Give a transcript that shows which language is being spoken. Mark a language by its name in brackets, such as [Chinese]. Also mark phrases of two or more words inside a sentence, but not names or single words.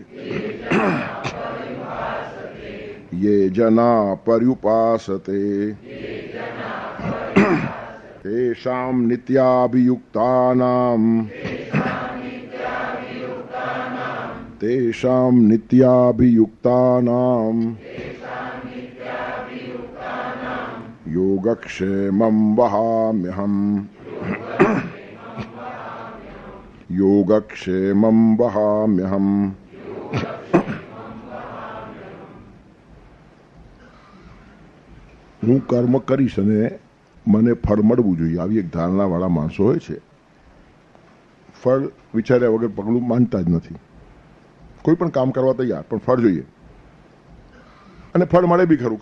[Sanskrit] ये जना पर्युपासते तेषां नित्याभियुक्तानां तेषां नित्याभियुक्तानां योगक्षेमं वहाम्यहम् योगक्षेमं वहाम्यहम् [Gujarati] હું કર્મ કરીશ અને મને ફળ મળવું જોઈએ આવી એક ધારણાવાળા માણસો હોય છે. ફળ વિચાર્યા વગર પગલું માનતા જ નથી. કોઈ પણ કામ કરવા તૈયાર પણ ફળ જોઈએ અને ફળ મળે બી ખરું.